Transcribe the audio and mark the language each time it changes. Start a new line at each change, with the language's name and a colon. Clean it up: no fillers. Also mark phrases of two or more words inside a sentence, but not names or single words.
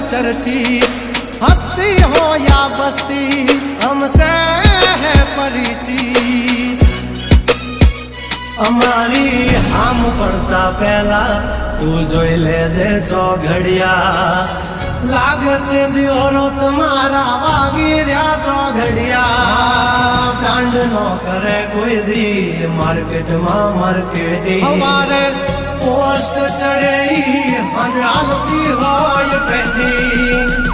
Hindi: अच्छी, हस्ती हो या बस्ती हमसे है परिचित।
Gujarati: અમારી આમ પડતા પહેલા તું જોઈ લેજે ચોઘડિયા, લાગશે દિયોરો તમારા વાગી રહ્યા ચોઘડિયા। બ્રાન્ડ નો કરે કોઈ દી માર્કેટમાં માર્કેટિંગ, અમારે પોસ્ટ ચડે ઈ હાલતી હોય ટ્રેન્ડિંગ।